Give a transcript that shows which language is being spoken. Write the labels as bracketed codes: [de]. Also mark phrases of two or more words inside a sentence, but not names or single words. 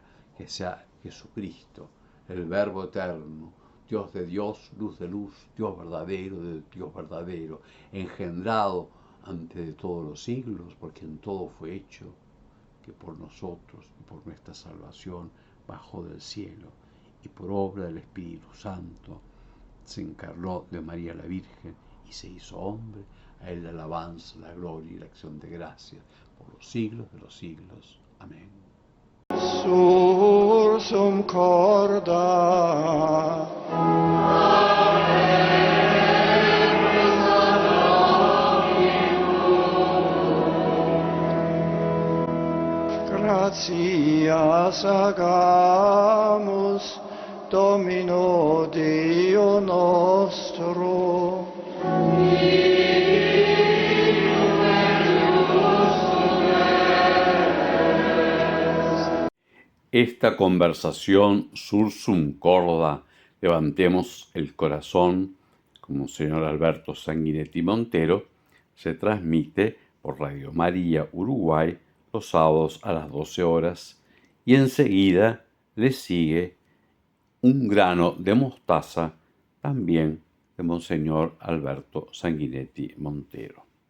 [es] Que sea Jesucristo, el Verbo eterno, Dios de Dios, luz de luz, Dios verdadero de Dios verdadero, engendrado antes de todos los siglos, porque en todo fue hecho, que por nosotros y por nuestra salvación bajó del cielo y por obra del Espíritu Santo se encarnó de María la Virgen y se hizo hombre. A él la alabanza, la gloria y la acción de gracias por los siglos de los siglos. Amén. [la] Sursum corda gratias agamus Domino Deo nostro. [es] Esta conversación [la] sursum corda, [es] levantemos el corazón, como señor Alberto Sanguinetti Montero, se transmite por Radio María Uruguay los sábados a las 12 horas y enseguida le sigue Un grano de mostaza, también de Monseñor Alberto Sanguinetti Montero.